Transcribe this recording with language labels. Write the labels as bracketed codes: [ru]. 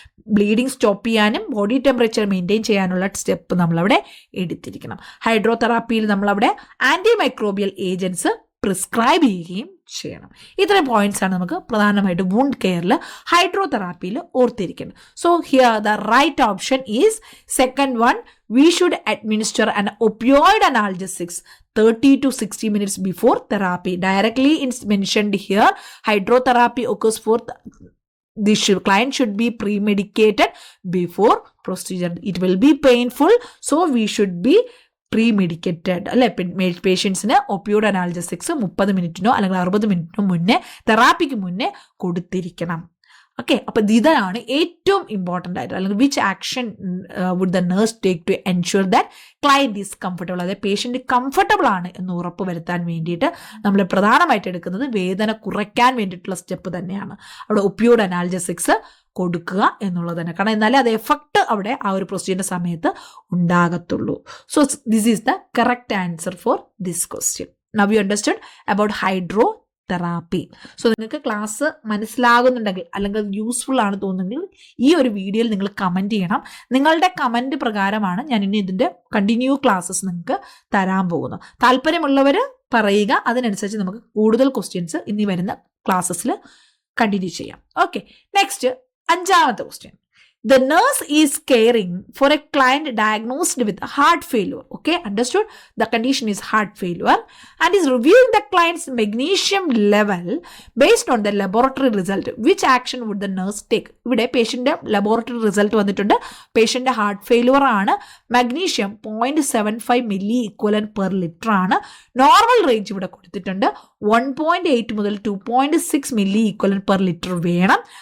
[ml] Bleeding stop ചെയ്യാനും body temperature maintain ചെയ്യാനുള്ള step നമ്മളവിടെ എടുത്തിരിക്കണം. ഹൈഡ്രോതെറാപ്പിയിൽ നമ്മളവിടെ ആൻറ്റിമൈക്രോബിയൽ ഏജൻസ് പ്രിസ്ക്രൈബ് ചെയ്യുകയും ചെയ്യണം. ഇത്രയും പോയിന്റ്സ് ആണ് നമുക്ക് പ്രധാനമായിട്ട് വൂണ്ട് കെയറിൽ ഹൈഡ്രോതെറാപ്പിയിൽ ഓർത്തിരിക്കുന്നത്. [en] So here the right option is second one. We should administer an opioid analgesics 30 to 60 minutes before therapy. Directly it's mentioned here, hydrotherapy occurs for the client should be pre-medicated before procedure. It will be painful, so we should be premedicated അല്ലെ. [ml] പേഷ്യൻസിന് ഒപ്പിയോഡ് analgesics 30 മിനിറ്റിനോ അല്ലെങ്കിൽ 60 മിനിറ്റിനോ മുന്നേ, തെറാപ്പിക്ക് മുന്നേ കൊടുത്തിരിക്കണം. Okay, അപ്പൊ ഇതാണ് ഏറ്റവും important ആയിട്ട്, അല്ലെങ്കിൽ [en] which action would the nurse take to ensure that client is comfortable, [ml] അതായത് പേഷ്യൻ്റ് കംഫർട്ടബിൾ ആണ് എന്ന് ഉറപ്പ് വരുത്താൻ വേണ്ടിയിട്ട് നമ്മൾ പ്രധാനമായിട്ട് എടുക്കുന്നത് വേദന കുറയ്ക്കാൻ വേണ്ടിയിട്ടുള്ള സ്റ്റെപ്പ് തന്നെയാണ്. അവിടെ ഒപ്പിയോഡ് അനാൽജസിക്സ് കൊടുക്കുക എന്നുള്ളത് തന്നെ, കാരണം എന്നാലേ അത് എഫക്റ്റ് അവിടെ ആ ഒരു പ്രൊസീജിയറിന്റെ സമയത്ത് ഉണ്ടാകത്തുള്ളൂ. [en] So this is the correct answer for this question. Now you understood about hydrotherapy. [ml] So നിങ്ങൾക്ക് ക്ലാസ് മനസ്സിലാകുന്നുണ്ടെങ്കിൽ അല്ലെങ്കിൽ യൂസ്ഫുൾ ആണ് തോന്നുന്നെങ്കിൽ ഈ ഒരു വീഡിയോയിൽ നിങ്ങൾ കമൻറ്റ് ചെയ്യണം. നിങ്ങളുടെ കമൻറ്റ് പ്രകാരമാണ് ഞാൻ ഇനി ഇതിൻ്റെ കണ്ടിന്യൂ ക്ലാസ്സസ് നിങ്ങൾക്ക് തരാൻ പോകുന്നത്. താല്പര്യമുള്ളവർ പറയുക, അതിനനുസരിച്ച് നമുക്ക് കൂടുതൽ ക്വസ്റ്റ്യൻസ് ഇനി വരുന്ന ക്ലാസ്സസിൽ കണ്ടിന്യൂ ചെയ്യാം. [en] Okay, next 5ാമത്തെ question. The nurse is caring for a client diagnosed with heart failure. Okay, understood? The condition is heart failure and is reviewing the client's magnesium level based on the laboratory result. Which action would the nurse take? [ml] ഇവിടെ പേഷ്യൻ്റെ laboratory result വന്നിട്ടുണ്ട്. പേഷ്യൻ്റെ heart failure ആണ്. Magnesium 0.75 milli equivalent per litre ആണ്. Normal range ഇവിടെ കൊടുത്തിട്ടുണ്ട്. 1.8 മുതൽ 2.6 milli equivalent per litre വേണം.